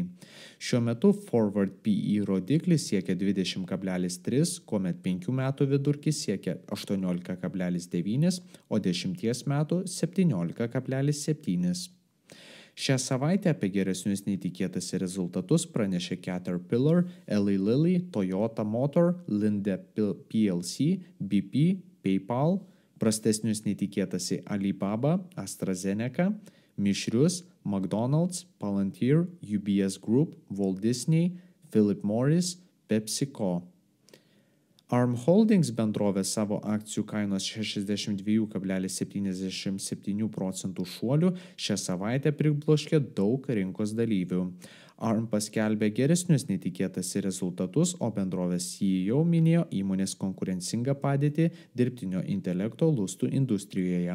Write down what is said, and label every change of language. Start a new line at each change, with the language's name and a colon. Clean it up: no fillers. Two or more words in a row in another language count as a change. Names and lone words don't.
Lithuanian: Šiuo metu
English: forward PE
Lithuanian: rodiklis siekia 20,3, kuomet 5 metų vidurkis siekia 18,9, o 10 metų 17,7. Šią savaitę apie geresnius nei tikėtasi rezultatus pranešė Caterpillar, Eli Lilly, Toyota Motor, Linde plc, BP, PayPal, prastesnius nei tikėtasi Alibaba, AstraZeneca, mišrius McDonald's, Palantir, UBS Group, Walt Disney, Philip Morris, PepsiCo. ARM Holdings bendrovė savo akcijų kainos 62,77% šuolių šią savaitę pribloškė daug rinkos dalyvių. ARM paskelbė geresnius nei tikėtasi rezultatus, o bendrovės CEO minėjo įmonės konkurencingą padėtį dirbtinio intelekto lustų industrijoje.